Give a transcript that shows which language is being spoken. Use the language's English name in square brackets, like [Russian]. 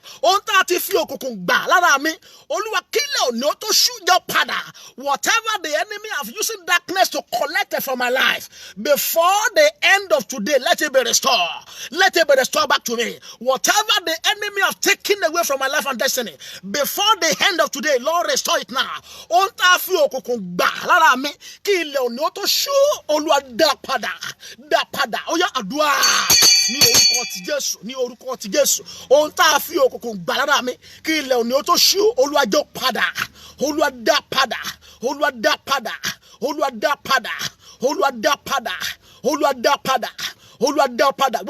[Yoruba] ohun tá a ti fi òkùnkùn gbà lára mi Olúwa kílẹ̀ òní ó tó ṣú jọ padà. [English] Whatever the enemy have using darkness to collect it from my life, before the end of today, let it be restored. Let it be restored back to me. Whatever the enemy have taken away from my life and destiny, before the end of today, Lord, restore it now. [Yoruba] Ohun tá a fi òkùnkùn gbà lára mi kí ilẹ̀ òní ó tó ṣú, Olúwa dá padà, dá padà. Ó yá àdúrà ní orúkọ ti Jésù, ní orúkọ ti Jésù. Ohun tá a fi òkùnkùn gbà lára mi kí ilẹ̀ òní ó tó ṣú, Olúwa jọ padà, Olúwa dá padà, Olúwa dá padà, Olúwa dá padà, Olúwa dá padà, Olúwa dá padà, Olúwa dá padà.